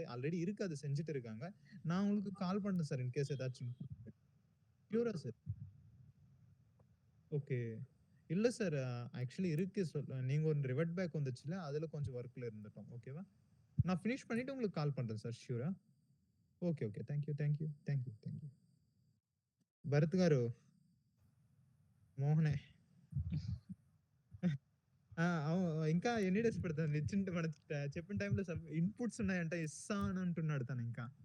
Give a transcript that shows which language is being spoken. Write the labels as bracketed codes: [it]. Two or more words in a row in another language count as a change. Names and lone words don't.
[ta] ஆல்ரெடி இருக்கு. அது செஞ்சுட்டு இருக்காங்க. நான் உங்களுக்கு கால் பண்றேன் சார் [en] in case [ta] ஏதாச்சும். ஷூரா சார்? ஓகே. இல்ல சார் ஆக்சுவலி இருக்கு. நீங்க ஒரு [en] revert back [ta] வந்துச்சுல்ல, அதுல கொஞ்சம் வொர்க்ல இருந்துட்டோம். ஓகேவா? நான் ஃபினிஷ் பண்ணிட்டு உங்களுக்கு கால் பண்றேன் சார். [te] ష్యూరా? ఓకే. [en] thank you. [te] భరత్ గారు, మోహనే. ఇంకా ఎన్ని డేస్ పడతది? ఇచ్చిన మన చెప్పిన టైంలో ఇన్‌పుట్స్ ఉన్నాయంట ఇస్తా అని అంటున్నాడు తనింకా.